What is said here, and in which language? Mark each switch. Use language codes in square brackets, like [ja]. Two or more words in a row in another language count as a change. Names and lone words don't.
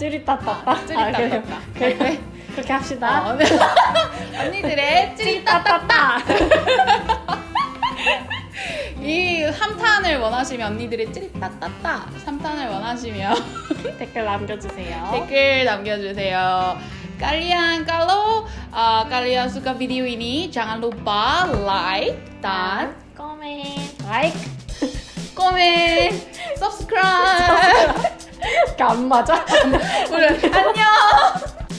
[ko] 그래. 그렇게 합시다. 언니들의 찌리따따따. 이 3탄을 원하시면, 언니들의 찌리따따따 3탄을 원하시면 댓글 남겨주세요. [id] Kalian kalau kalian suka video ini jangan lupa like dan comment, subscribe. [ko] 안 맞아? 안녕.